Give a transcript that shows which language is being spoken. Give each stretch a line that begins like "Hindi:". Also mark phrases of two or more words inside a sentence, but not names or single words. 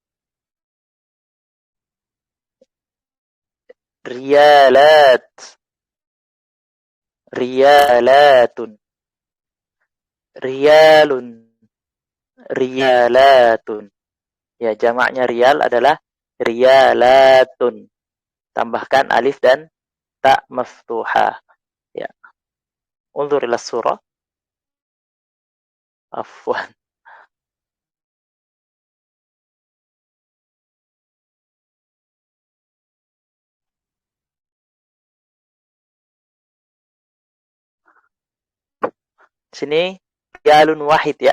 Arabic: Riyalat. ريالاتٌ. ريالٌ. Riyalatun.
Indonesian: Ya, jamaknya riyal adalah riyalatun. Tambahkan alif dan
Arabic: تاء مفتوحة. Ya. انظر إلى صورة. عفواً.
Indonesian: Sini
Arabic: ريالٌ واحد
Indonesian: ya.